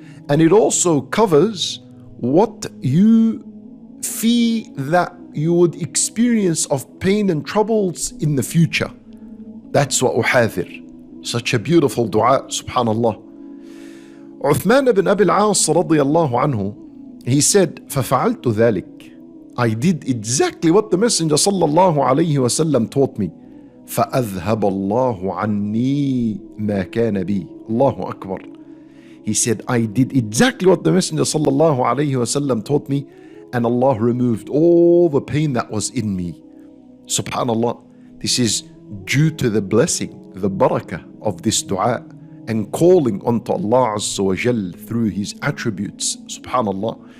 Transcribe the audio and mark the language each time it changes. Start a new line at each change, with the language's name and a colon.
English: And it also covers what you fear that you would experience of pain and troubles in the future. That's what uhadhir. Such a beautiful dua, subhanallah. Uthman ibn Abi al-As radiyallahu anhu, he said,
Arabic: فَفَعَلْتُ ذَلِكَ.
English: I did exactly what the Messenger sallallahu alayhi wa sallam taught me.
Arabic: فَأَذْهَبَ اللَّهُ عَنِّي مَا كَانَ بِي. Allahu Akbar.
English: He said, I did exactly what the Messenger sallallahu alayhi wasallam taught me, and Allah removed all the pain that was in me. Subhanallah. This is due to the blessing, the barakah of this dua, and calling unto Allah Azza wa Jal through His attributes. Subhanallah.